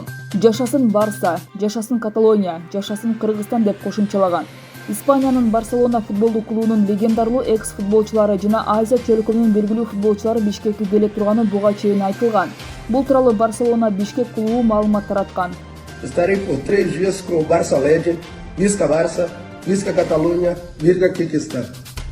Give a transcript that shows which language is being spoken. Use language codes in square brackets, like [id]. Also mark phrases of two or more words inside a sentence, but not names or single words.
[ky] Жашасын Барса, жашасын Каталония, жашасын Кыргызстан деп кошумчалаган. Испаниянын Барселона футболдук клубунун легендарлуу экс-футболчулары жана Азия чөлкөгүнүн белгилүү футболчулары Бишкекке келе турганы буга чейин айтылган. Бул тууралуу Барселона Бишкек клубу маалымат тараткан. [pt] Estarei por 3 dias com o Barça Legend, [ca] Visca Barça, Visca Catalunha, [pt] Virga Kyrgyzstan.